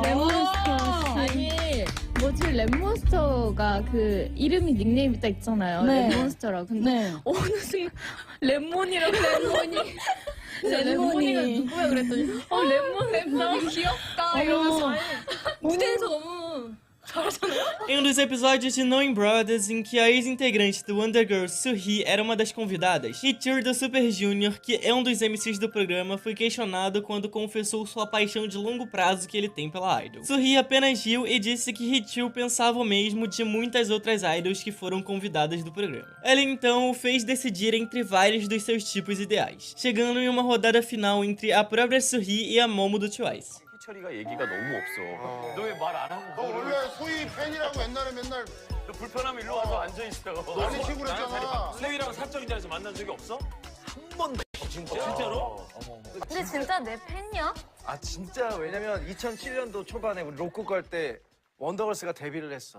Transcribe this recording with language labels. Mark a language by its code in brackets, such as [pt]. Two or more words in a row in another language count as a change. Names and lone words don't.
[ko] 아니 뭐지 랩몬스터가 그 이름이 닉네임이 딱 있잖아요. 네. 랩몬스터라고. 근데 어느 순간 랩몬이라고 랩몬이가 누구야 그랬더니 랩몬 귀엽다 이러면서 무대에서 너무 [pt] Em um dos episódios de Knowing Brothers, em que a ex-integrante do Wonder Girls, Suhi, era uma das convidadas, Hee do Super Junior, que é um dos MCs do programa, foi questionado quando confessou sua paixão de longo prazo que ele tem pela idol. Suhi apenas riu e disse que Hee pensava o mesmo de muitas outras idols que foram convidadas do programa. Ela então o fez decidir entre vários dos seus tipos ideais, chegando em uma rodada final entre a própria Suhi e a Momo do Twice. [ko] 희철이가 얘기가 너무 없어. 너 왜 말 안 하고? 너 원래 소희 팬이라고 옛날에 맨날 너 불편하면 일로 와서 앉아 있어. 아니 식으로 했잖아. 소희랑 사적인 자리에서 만난 적이 없어? 한 번도. 진짜로? 근데 진짜 내 팬이야? 진짜 왜냐면 2007년도 초반에 우리 로쿠 갈 때 원더걸스가 데뷔를 했어.